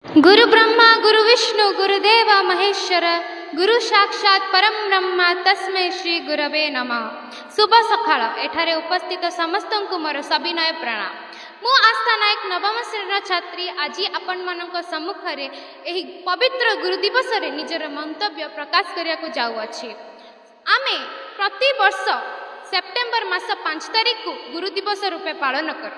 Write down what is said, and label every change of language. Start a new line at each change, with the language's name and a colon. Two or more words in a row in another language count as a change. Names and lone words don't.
Sanskrit: गुरु ब्रह्मा गुरु विष्णु गुरुदेव महेश्वर गुरु साक्षात परम ब्रह्मा तस्मै श्री गुरवे नमः।
Odia: ଶୁଭ ସକାଳ। ଏଠାରେ ଉପସ୍ଥିତ ସମସ୍ତ କୋ ମୋର ସବିନୟ ପ୍ରଣାମ। ମୁ ଆସ୍ଥା ନାୟକ ନବମ ଶ୍ରେଣୀ ଛାତ୍ରୀ ଆଜ ଆପଣ ମାନକ ସମ୍ମୁଖ ରେ ଏହି ପବିତ୍ର ଗୁରୁ ଦିବସ ରେ ନିଜର ମନ୍ତବ୍ୟ ପ୍ରକାଶ କରିଆ କୋ ଜାଉ ଅଛି। ଆମେ ପ୍ରତି ବର୍ଷ ସେପ୍ଟେମ୍ବର ମାସ 5 ତାରିଖ କୋ ଗୁରୁ ଦିବସ ରୂପେ ପାଳନ କରୂଁ।